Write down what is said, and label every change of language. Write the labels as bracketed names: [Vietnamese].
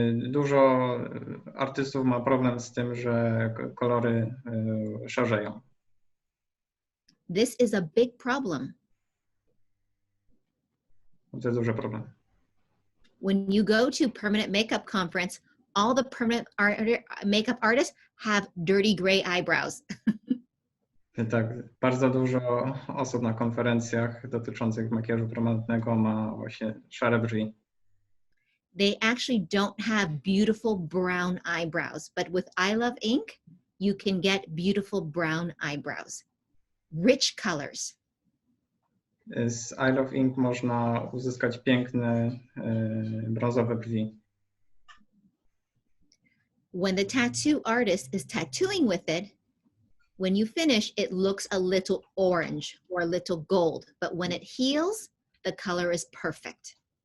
[Polish] Dużo artystów ma problem z tym, że kolory szarzeją. [English] This is a big problem. [Polish] To jest duży problem. [English] When you go to Permanent Makeup Conference, all the permanent makeup artists have dirty gray eyebrows. [Polish] Tak, bardzo dużo osób na konferencjach dotyczących makijażu permanentnego ma właśnie szare brwi. [English] They actually don't have beautiful brown eyebrows, but with I Love Ink, you can get beautiful brown eyebrows. Rich colors. [Polish] Z I Love Ink można uzyskać piękne brązowe brwi. [English] When the tattoo artist is tattooing with it, when you finish, it looks a little orange or a little gold, but when it heals, the color is perfect.